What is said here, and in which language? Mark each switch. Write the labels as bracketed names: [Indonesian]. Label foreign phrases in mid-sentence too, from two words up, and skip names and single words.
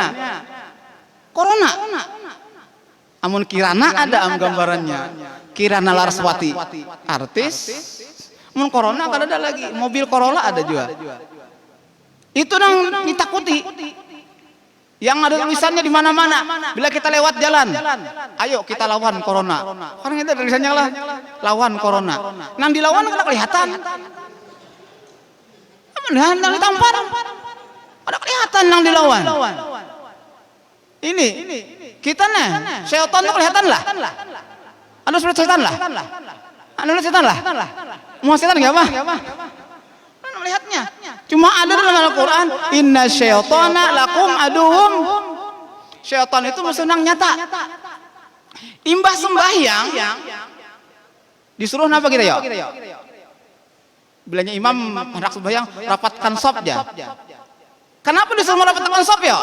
[Banjar] Corona. Amun Kirana ada gambarannya. Kirana Larswati, artis. Mun corona kan ada lagi, mobil Corolla ada juga. Itu yang ditakuti. Yang ada tulisannya di mana-mana. Bila kita lewat jalan, ayo kita lawan corona. Karena itu tulisannya lah, lawan corona. Nang dilawan kan kelihatan. Nang ditampar, ada kelihatan nang dilawan. Ini kita nih, syaitan itu kelihatan lah. Anu seperti setan lah. Anu setan lah. Mau setan enggak apa? Anu melihatnya. Cuma ada dalam Al-Qur'an, [Arabic] إن الشيطان لكم عدوهم. [Banjar] Syaitan itu musuh nang nyata. Imbah sembahyang disuruh apa kita ya? Bilanya imam hendak sembahyang rapatkan sop ya. Kenapa disuruh rapatkan sop ya?